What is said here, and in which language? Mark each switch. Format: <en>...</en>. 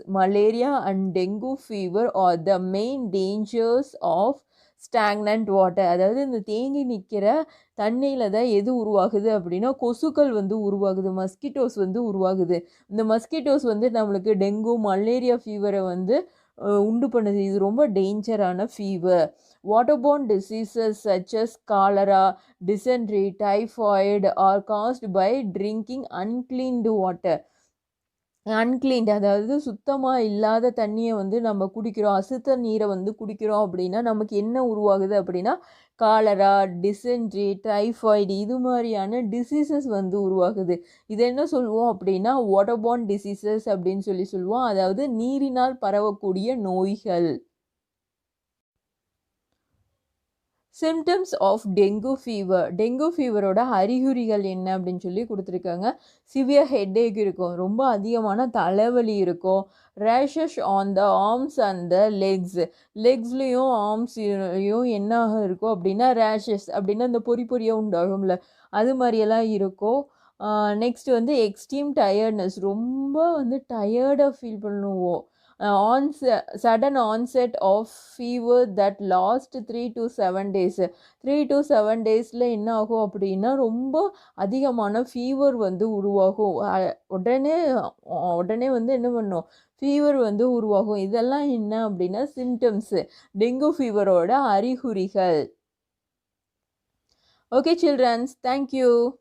<en>Malaria and dengue fever are the main dangers of stagnant water,</en> <ta>அதாவது இந்த தேங்கி நிற்கிற தண்ணியில் தான் எது உருவாகுது அப்படின்னா கொசுக்கள் வந்து உருவாகுது, மஸ்கிட்டோஸ் வந்து உருவாகுது. இந்த மஸ்கிட்டோஸ் வந்து நம்மளுக்கு டெங்கு மலேரியா ஃபீவரை வந்து உண்டு பண்ணுது. இது ரொம்ப டேஞ்சரான fever.</ta> <en>Waterborne diseases such as cholera, dysentery, typhoid are caused by drinking uncleaned water.</en> <ta>அன்கிளீன்ட், அதாவது சுத்தமாக இல்லாத தண்ணியை வந்து நம்ம குடிக்கிறோம், அசுத்த நீரை வந்து குடிக்கிறோம் அப்படின்னா நமக்கு என்ன உருவாகுது அப்படின்னா காலரா, டிசென்ட்ரி, டைஃபாய்டு, இது மாதிரியான டிசீசஸ் வந்து உருவாகுது. இது என்ன சொல்லுவோம் அப்படின்னா வாட்டர்பார்ன் டிசீசஸ் அப்படின்னு சொல்லுவோம், அதாவது நீரினால் பரவக்கூடிய நோய்கள்.</ta> <en>symptoms of dengue fever,</en> <ta>dengue ஃபீவரோட அறிகுறிகள் என்ன அப்படின்னு சொல்லி கொடுத்துருக்காங்க.</ta> <en>severe headache</en> <ta>இருக்கும், ரொம்ப அதிகமான தலைவலி இருக்கும்.</ta> <en>rashes on the arms and the</en> <ta>லெக்ஸ்லேயும் ஆர்ம்ஸ்லேயும் என்ன இருக்கும் அப்படின்னா ரேஷஸ் அப்படின்னா இந்த பொறியாக உண்டாகும்ல, அது மாதிரியெல்லாம் இருக்கும். நெக்ஸ்ட் வந்து எக்ஸ்ட்ரீம் டயர்ட்னஸ், ரொம்ப வந்து டயர்டாக ஃபீல் பண்ணுவோம்.</ta> <en>sudden onset of fever that last 3 to 7 days. 3 to 7 days</en> <ta>ல என்ன ஆகும் அப்படின்னா ரொம்ப அதிகமான ஃபீவர் வந்து உருவாகும். உடனே வந்து என்ன பண்ணும், ஃபீவர் வந்து உருவாகும். இதெல்லாம் என்ன அப்படின்னா சிம்டம்ஸ், டெங்கு ஃபீவரோட அறிகுறிகள். Okay children's, thank you.</ta>